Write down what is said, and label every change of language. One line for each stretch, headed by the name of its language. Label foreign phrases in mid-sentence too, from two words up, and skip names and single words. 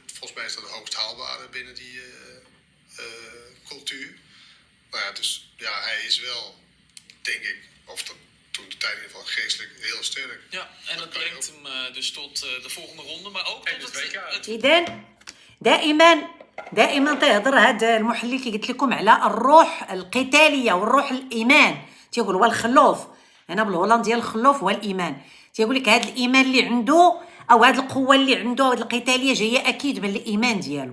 Dutch: Volgens mij is dat het hoogst haalbare binnen die cultuur. Nou ja, dus ja, hij is wel, denk ik, of dat toen de tijd in ieder geval geestelijk heel sterk. Ja, en dat brengt hem dus tot de volgende ronde, maar ook tot het WK.
Arabic: إذن دائما دائما تيهضر هذا المحلل كي قلت لكم على الروح القتاليه والروح الايمان، تيقول هو الخلوف، هنا بالهولنديه الخلوف هو الايمان. تيقول لك هذا الايمان اللي عنده او هذه القوه اللي عنده هذه القتاليه جايه اكيد من الايمان ديالو.